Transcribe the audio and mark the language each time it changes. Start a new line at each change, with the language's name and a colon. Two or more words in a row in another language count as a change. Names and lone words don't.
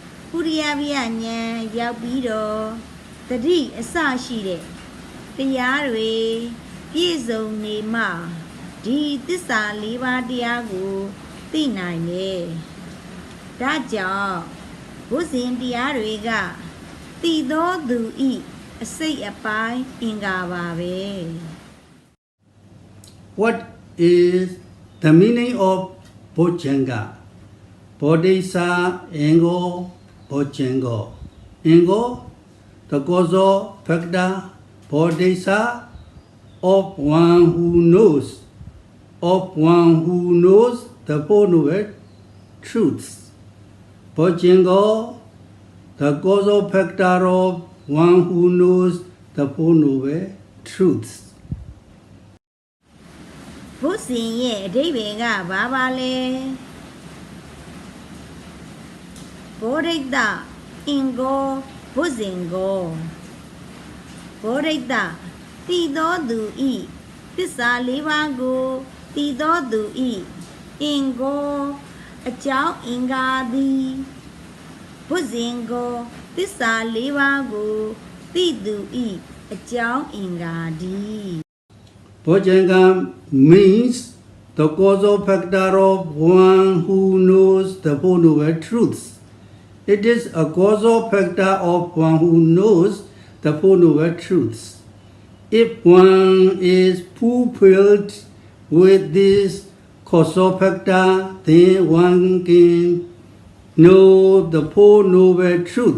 Burmese: ဝီရိယဉာဏ် ရောက်ပြီးတော့တတိအစရှိတဲ့တရားတွေပြည့်စုံနေမှဒီသစ္စာ၄ပါးတရားကိုသိနိုင်တယ်။ဒါကြောင့်ဘုဇင်တရားတွေကသိသောသူဤအစိတ်အပိုင်းအင်္ဂါပါပဲ
English: What is the meaning of Bojjhanga?
Pali: Bodhisa Engo Bojjhango. Engo,
English: the causal factor, Bodhisa, of one who knows the Four Noble Truths. Bojjhango, the causal factor of one who knows the Four Noble Truths.
Burmese: ဘုဇင်ရဲ့အဓိပ္ပာယ်ကဘာပါလဲဘောဓိတအင်္ဂောဘုဇင်ကိုဘောဓိတသိသောသူဤသစ္စာ၄ပါးကိုသိသောသူဤအင်္ဂောအကြောင်းအင်္ဂါသည်ဘုဇင်ကိုသစ္စာ၄ပါးကိုသိသူဤအကြောင်းအင်္ဂါသည်
English: Bojjhanga means the causal factor of one who knows the Four Noble Truths. It is a causal factor of one who knows the Four Noble Truths. If one is fulfilled with this causal factor, then one can know the Four Noble Truths.